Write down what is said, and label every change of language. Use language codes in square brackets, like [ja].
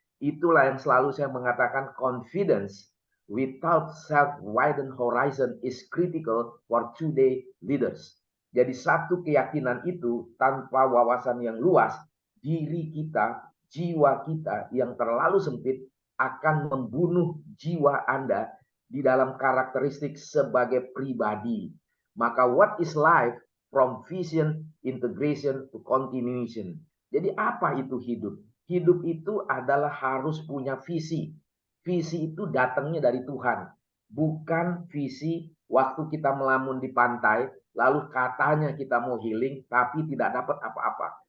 [id] Itulah yang selalu saya mengatakan [en] confidence without self-widened horizon is critical for today leaders. [id] Jadi satu keyakinan itu tanpa wawasan yang luas, diri kita, jiwa kita yang terlalu sempit akan membunuh jiwa Anda di dalam karakteristik sebagai pribadi. [en] Maka what is life? From vision, integration to continuation. [id] Jadi apa itu hidup? Hidup itu adalah harus punya visi. Visi itu datangnya dari Tuhan. Bukan visi waktu kita melamun di pantai, lalu katanya kita mau healing, tapi tidak dapat apa-apa.